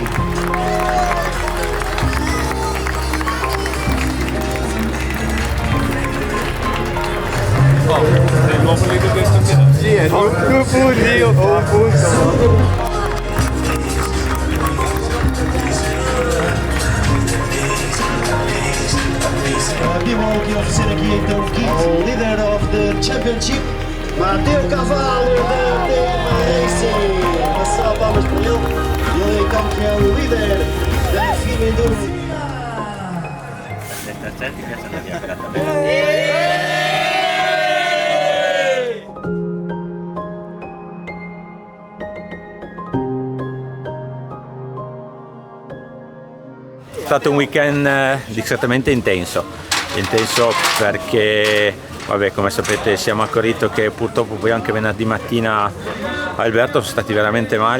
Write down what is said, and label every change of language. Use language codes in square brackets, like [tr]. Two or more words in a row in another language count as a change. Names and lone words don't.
[it] Sì, è un punto, ho un punto. Abbiamo anche [pt] oferecer aqui então o kit [en] leader of the championship, [pt] Mateu Cavalo da DM Racing. Uma salva de palmas para ele. Ele então que é o líder da FIM Enduro. [it] È stato un weekend discretamente intenso perché, vabbè, come sapete sia Macorito che purtroppo poi anche venerdì mattina Alberto sono stati veramente male.